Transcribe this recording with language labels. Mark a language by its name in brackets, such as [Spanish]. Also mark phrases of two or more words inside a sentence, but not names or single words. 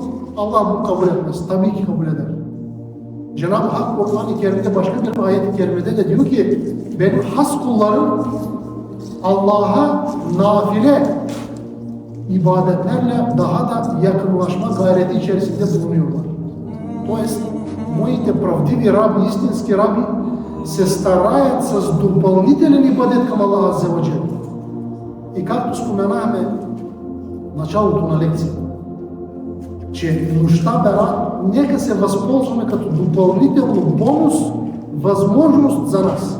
[Turkish] Allah bunu kabul etmez. Tabii ki kabul eder. Cenab-ı Hak Kur'an-ı Kerim'de başka bir ayet-i kerimede de diyor ki benim has kullarım Allah'a nafile ibadetlerle daha da yakınlaşma gayreti içerisinde bulunuyorlar. [Bulgarian] Тоест, моите правдиви раби, истински раби се стараят с допълнителен ибадет към Аллах Азза ва Джел. И както споменахме в началото на лекцията, че нощта Берат нека се възползваме като допълнително бонус, възможност за нас.